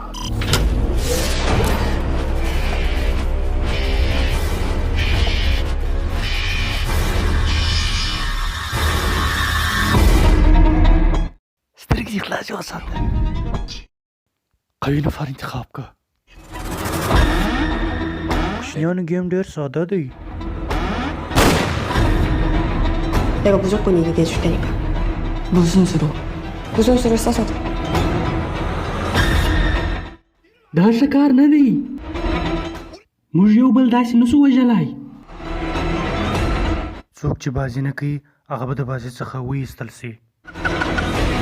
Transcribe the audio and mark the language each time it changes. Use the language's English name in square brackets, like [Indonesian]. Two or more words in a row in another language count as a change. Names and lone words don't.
[Pashto] سترګې دې خلاصې وساته. قوي نفر انتخاب که. کوچنیانو ګیم ډېر ساده دی. [Korean] 내가 무조건 이기게 해줄 테니까. 무슨 수로? 무슨 수를 써서도. [Pashto] دا ښه کار نه دی. موږ یو بل داسې نسو وژلی. څوک چې بازي نه کوي هغه به د بازي څخه وایستل سي.